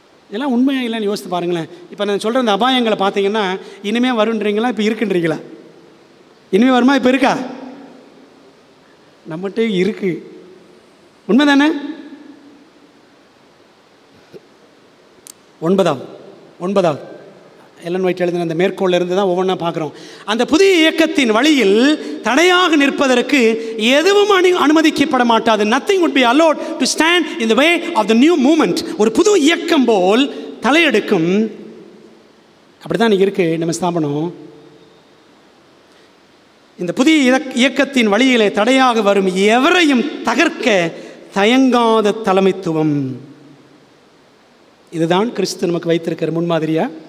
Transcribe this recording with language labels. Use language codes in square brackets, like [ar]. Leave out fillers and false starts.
[ta] இதெல்லாம் உண்மையாக இல்லைன்னு யோசித்து பாருங்களேன். இப்போ நான் சொல்கிற இந்த அபாயங்களை பார்த்தீங்கன்னா இனிமேல் வருன்றீங்களா, இப்போ இருக்குன்றீங்களா? இனிமேல் வருமா, இப்போ இருக்கா? நம்மகிட்ட இருக்குது. உண்மை தானே? ஒன்பதாவது எலன் ஒயிட் எழுதின அந்த மேற்கோள் இருந்து தான் ஒவ்வொன்றா பார்க்குறோம். அந்த புதிய இயக்கத்தின் வழியில் தடையாக நிற்பதற்கு எதுவும் அனுமதிக்கப்பட மாட்டாது. [en] Nothing would be allowed to stand in the way of the new movement. [ta] ஒரு புது இயக்கம் போல் தலையெடுக்கும். அப்படி தான் இன்றைக்கி இருக்குது நம்ம ஸ்தாபனம். இந்த புதிய இயக்கத்தின் வழியிலே தடையாக வரும் எவரையும் தகர்க்க தயங்காத தலைமைத்துவம். இதுதான் கிறிஸ்து நமக்கு வைத்திருக்கிற முன்மாதிரியா?